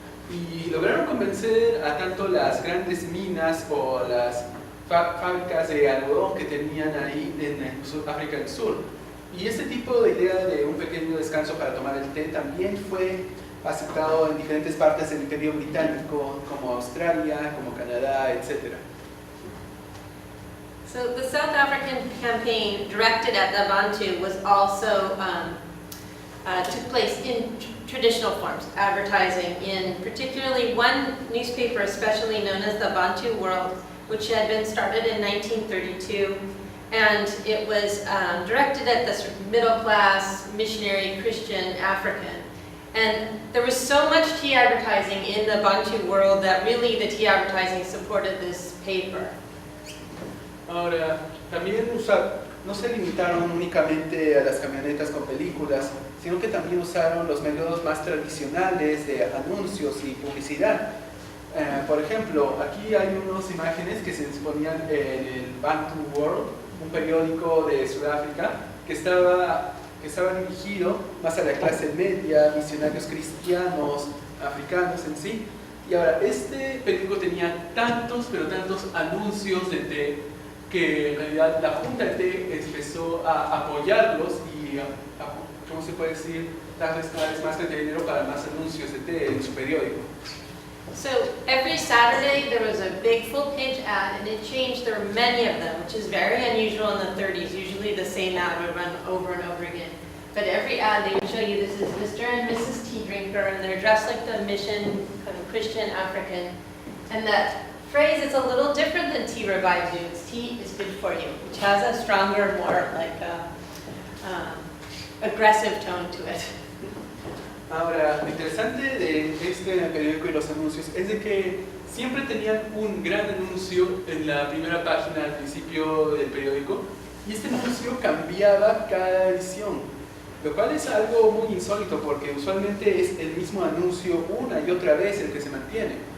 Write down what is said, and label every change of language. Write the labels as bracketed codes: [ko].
[es] Y lograron convencer a tanto las grandes minas o las fábricas de algodón que tenían ahí en África del Sur. Y este tipo de idea de un pequeño descanso para tomar el té también fue aceptado en diferentes partes del Imperio Británico, como Australia, como Canadá, etc. [en] So the South African campaign directed at the Bantu was also took place in traditional forms, advertising in particularly one newspaper especially known as the Bantu World, which had been started in 1932, and it was directed at the sort of middle class, missionary, Christian, African. And there was so much tea advertising in the Bantu World that really the tea advertising supported this paper. [es] Ahora, también no se limitaron únicamente a las camionetas con películas, sino que también usaron los métodos más tradicionales de anuncios y publicidad. Por ejemplo, aquí hay unas imágenes que se exponían en el Bantu World, un periódico de Sudáfrica que estaba dirigido más a la clase media, misionarios cristianos, africanos en sí. Y ahora, este periódico tenía tantos, pero tantos anuncios de té, que en realidad la Junta de Té empezó a apoyarlos y ¿cómo se puede decir? Darles cada vez más dinero para más anuncios de té en su periódico. [en] So every Saturday there was a big full-page ad, and it changed. There were many of them, which is very unusual in the 30s. Usually the same ad would run over and over again. But every ad they would show you this is Mr. and Mrs. Tea Drinker, and they're dressed like the mission kind of Christian African. And that phrase is a little different than tea revives you. It's tea is good for you, which has a stronger, more like aggressive tone to it. [es] Ahora, lo interesante de este periódico y los anuncios es de que siempre tenían un gran anuncio en la primera página al principio del periódico, y este anuncio cambiaba cada edición, lo cual es algo muy insólito porque usualmente es el mismo anuncio una y otra vez el que se mantiene.